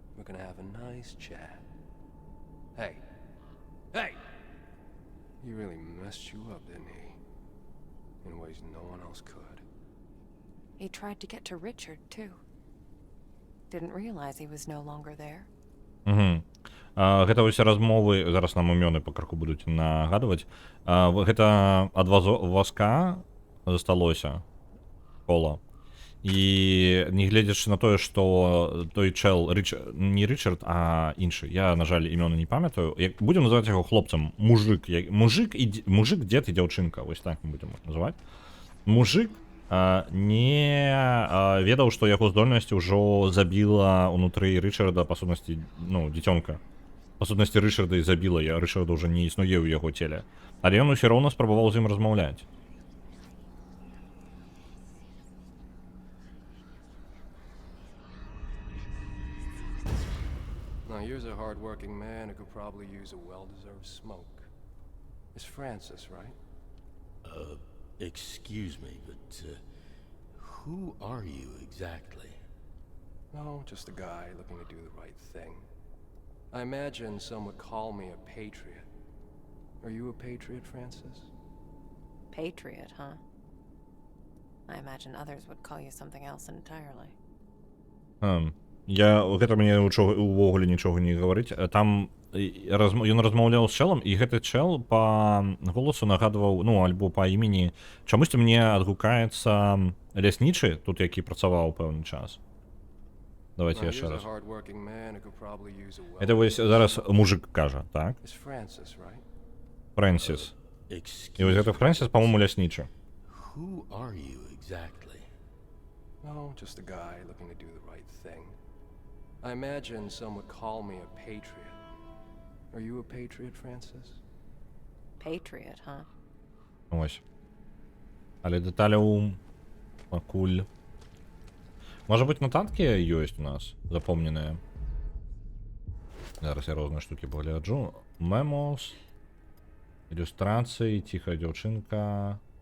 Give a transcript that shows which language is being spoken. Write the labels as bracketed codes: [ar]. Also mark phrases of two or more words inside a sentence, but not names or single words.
[en] We're gonna have a nice chat. Hey. Hey! He really messed you up, didn't he? In ways no one else could. He tried to get to Richard, too. Didn't realize he was no longer there. [be] Гэта ўсе размовы, зараз нам імёны па крыху будуць нагадваць. Гэта ад вазка засталося кола. І нягледзячы на тое, што той чэл, не Ричард, а іншы, я, на жаль, імёны не памятаю, будзем называць яго хлопцам, мужик, дзед і дзяўчынка, вось так мы будзем называць. Мужик не ведаў, што яго здольнасць ужо забіла ўнутры Ричарда, па сутнасці, ну, дзіцёнка. Па сутнасці Ричарда і забіла, Ричарда ўжо не існуе ў яго целе. Але ён усё роўна спрабаваў з ім размаўляць. [en] Now here's a hard-working man who could probably use a well-deserved smoke. It's Francis, right? Excuse me, but who are you exactly? No, just a guy looking to do the right thing. I imagine some would call me a patriot. Are you a patriot, Francis? Patriot, huh? I imagine others would call you something else entirely. [be] Гэта мне увогуле нічога не гаварыць. Там ён размаўляў з чэлам, і гэты чэл па голасу нагадваў, ну, альбо па імені, чамусьці мне адгукаецца ляснічы, тут які працаваў пэўны час. Давайте яшчэ раз. Это вось зараз мужик кажа, так? Фрэнсіс. І вось гэта Фрэнсіс, па-моему, ляснічы. [en] Who are you exactly? No, just a guy looking to do the right thing. I imagine some would call me a patriot. Are you a patriot, Francis? Patriot, huh? [be] Ось. Але дэталяў пакуль. Можа быць, нататкі ёсць у нас запомненыя. Зараз я розныя штукі пагляджу. Мемос, ілюстрацыі, ціхая дзяўчынка.